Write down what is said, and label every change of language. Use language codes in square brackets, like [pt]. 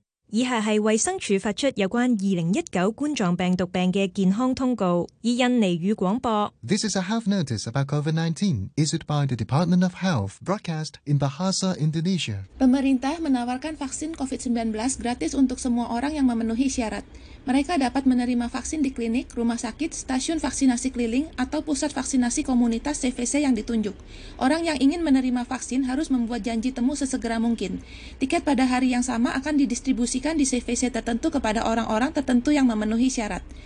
[zh] 以下是卫生署发出有关2019冠状病毒病的健康通告，以印尼语广播。 [en] This is a health notice about COVID-19 issued by the Department of Health, broadcast in Bahasa Indonesia. [id] Pemerintah menawarkan vaksin COVID-19 gratis untuk semua orang yang memenuhi syarat. Mereka dapat menerima vaksin di klinik, rumah sakit, stasiun vaksinasi keliling, atau pusat vaksinasi komunitas CVC yang ditunjuk. Orang yang ingin menerima vaksin harus membuat janji temu sesegera mungkin. Tiket pada hari yang sama akan didistribusikan di CVC tertentu kepada orang-orang tertentu yang memenuhi syarat.